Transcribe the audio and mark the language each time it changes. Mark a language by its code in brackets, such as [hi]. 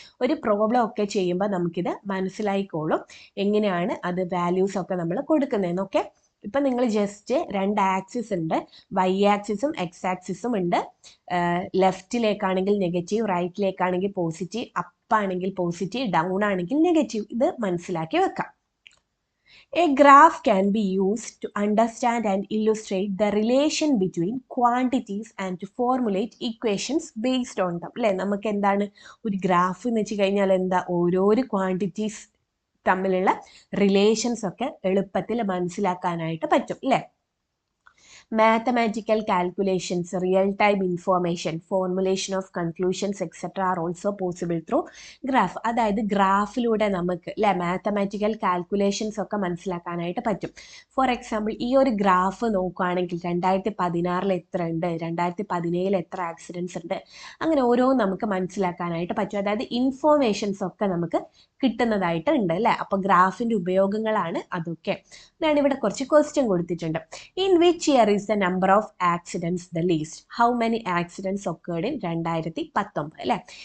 [ml] ഒരു പ്രോബ്ലം ഒക്കെ ചെയ്യുമ്പോൾ നമുക്കിത് മനസ്സിലായിക്കോളും എങ്ങനെയാണ് അത് വാല്യൂസ് ഒക്കെ നമ്മൾ കൊടുക്കുന്നതെന്നൊക്കെ. ഇപ്പം നിങ്ങൾ ജസ്റ്റ് 2 ആക്സിസ് ഉണ്ട്, വൈ ആക്സിസും എക്സ് ആക്സിസും ഉണ്ട്. ലെഫ്റ്റിലേക്കാണെങ്കിൽ നെഗറ്റീവ്, റൈറ്റിലേക്കാണെങ്കിൽ പോസിറ്റീവ്, അപ്പ് ആണെങ്കിൽ പോസിറ്റീവ്, ഡൗൺ ആണെങ്കിൽ നെഗറ്റീവ്. ഇത് മനസ്സിലാക്കി വെക്കാം. [en] A graph can be used to understand and illustrate the relation between quantities and to formulate equations based on them. [ml] അല്ലേ, നമുക്ക് എന്താണ് ഒരു ഗ്രാഫ് എന്ന് വെച്ച് കഴിഞ്ഞാൽ എന്താ? ഓരോരോ ക്വാണ്ടിറ്റീസ് തമ്മിലുള്ള റിലേഷൻസ് ഒക്കെ എളുപ്പത്തിൽ മനസ്സിലാക്കാനായിട്ട് പറ്റും അല്ലേ. [en] Mathematical calculations, real-time information, formulation of conclusions, etc. are also possible through graph. [ml] അതായത് ഗ്രാഫിലൂടെ നമുക്ക് അല്ലെ മാത്തമാറ്റിക്കൽ കാൽക്കുലേഷൻസ് ഒക്കെ മനസ്സിലാക്കാനായിട്ട് പറ്റും. ഫോർ എക്സാമ്പിൾ ഈ ഒരു ഗ്രാഫ് നോക്കുകയാണെങ്കിൽ 2016 എത്ര ഉണ്ട്, 2017 എത്ര ആക്സിഡൻസ് ഉണ്ട്, അങ്ങനെ ഓരോ നമുക്ക് മനസ്സിലാക്കാനായിട്ട് പറ്റും. അതായത് ഇൻഫോർമേഷൻസ് ഒക്കെ നമുക്ക് കിട്ടുന്നതായിട്ട് ഉണ്ട് അല്ലെ. അപ്പൊ ഗ്രാഫിന്റെ ഉപയോഗങ്ങളാണ് അതൊക്കെ. അതാണ് ഇവിടെ കുറച്ച് ക്വസ്റ്റ്യൻ കൊടുത്തിട്ടുണ്ട്. [en] In which year is the number of accidents the least? How many accidents occurred in 2019 അല്ലെ.